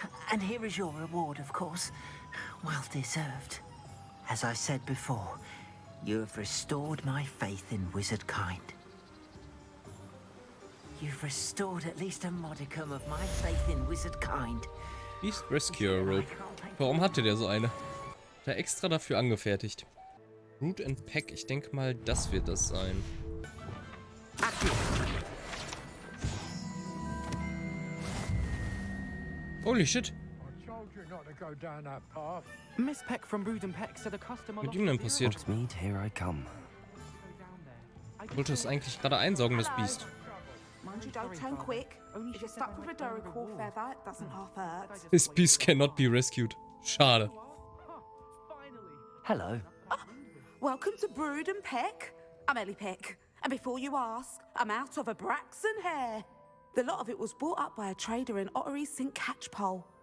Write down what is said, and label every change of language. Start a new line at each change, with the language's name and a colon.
English: And here is your reward, of course. Well deserved. As I said before, you have restored my faith in wizard kind. You've restored at least a modicum of my faith in wizard kind.
German: Beast Rescuer Rope. Warum hatte der so eine? Hat er extra dafür angefertigt. Root and Pack, ich denke mal, das wird das sein.
English: Holy shit. Miss Peck from Bruden Peck said a customer
German: Mit ihm denn passiert?
English: Hogsmeade, here I come.
German: Ich wollte es eigentlich gerade einsaugen, das Biest.
English: Mind you, don't turn quick. If you're stuck with a Dorical feather, it doesn't half hurt. This beast cannot be rescued.
German: Schade.
English: Hello. Welcome to Bruden Peck. I'm Ellie Peck. And before you ask, I'm out of a Braxton hair. The lot of it was bought up by a trader in Ottery St. Catchpole.